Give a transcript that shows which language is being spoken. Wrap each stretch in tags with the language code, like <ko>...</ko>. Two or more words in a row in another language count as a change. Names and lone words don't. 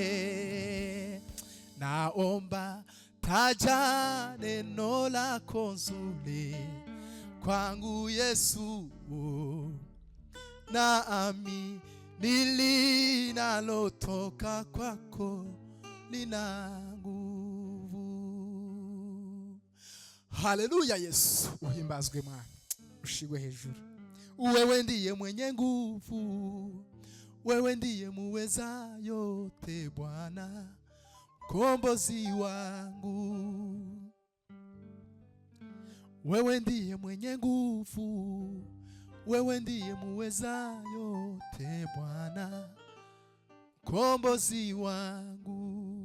<sw>Naomba taja neno lako zuri kwangu Yesu, naamini linalotoka kwako lina nguvu.</sw> <rw>Haleluya Yesu, uhimbazwe Mwana, ushigwe hejuru.</rw> <sw>Wewe ndiye mwenye nguvu, wewe ndiye muweza yote Bwana, mkombozi wangu. Wewe ndiye mwenye nguvu, wewe ndiye muweza yote Bwana, mkombozi wangu.</sw>